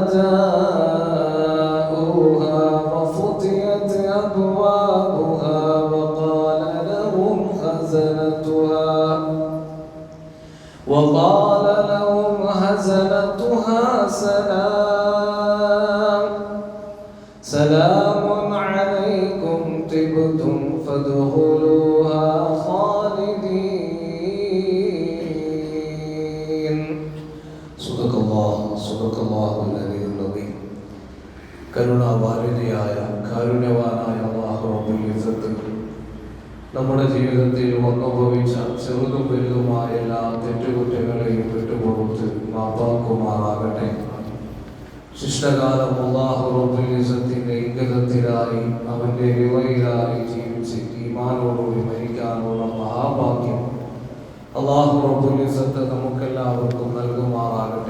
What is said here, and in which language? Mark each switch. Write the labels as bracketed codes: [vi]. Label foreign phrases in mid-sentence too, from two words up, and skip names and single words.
[ar] جاءوها وفتحت أبوابها وقال لهم خزنتها سلام عليكم طبتم فادخلوها خالدين. صدق الله العلي العظيم. [ml] കരുണാവാരിധിയായ കാരുണ്യവാനായ [ar] الله رب العزة [ml] നമ്മുടെ ജീവിതത്തിൽ വന്നുഭവിച്ച ചെറുതും വലുതുമായ എല്ലാ തെറ്റുകുറ്റങ്ങളെയും വിട്ടുപുറത്ത് മാപ്പാക്കുമാറാകട്ടെ. ശിഷ്ടകാലം [ar] الله رب [ml] ഇസ്സത്തിന്റെ ഇംഗിതത്തിലായി അവന്റെ റിവയിലായി ജീവിച്ച് ഈമാനോടുകൂടി മരിക്കാനുള്ള മഹാഭാഗ്യം [ar] الله رب العزة [ml] നമുക്കെല്ലാവർക്കും നൽകുമാറാകട്ടെ.